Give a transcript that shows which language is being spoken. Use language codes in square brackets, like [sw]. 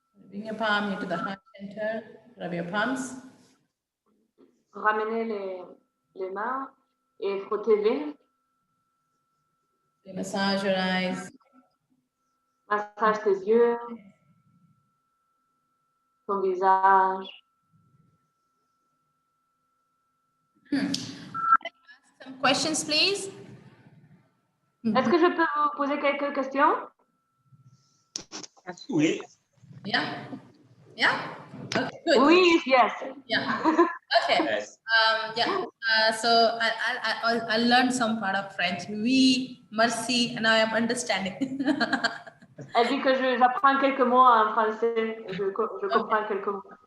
[en] Bring your palm into the heart center. Rub your palms. [fr] Ramenez les mains et frottez-les. [en] Massage your eyes. [fr] Massage tes yeux, ton visage. [en] Some questions, please. [fr] Est-ce que je peux vous poser quelques questions? Oui. [en] Yeah? Yeah? Okay, good. [fr] Oui, [en] yes. Yeah. Okay. Yes. Yeah. So I learned some part of French. [fr] Oui, merci, [en] and now I am understanding. [fr] Elle dit que j'apprends quelques mots en français. Je comprends quelques mots.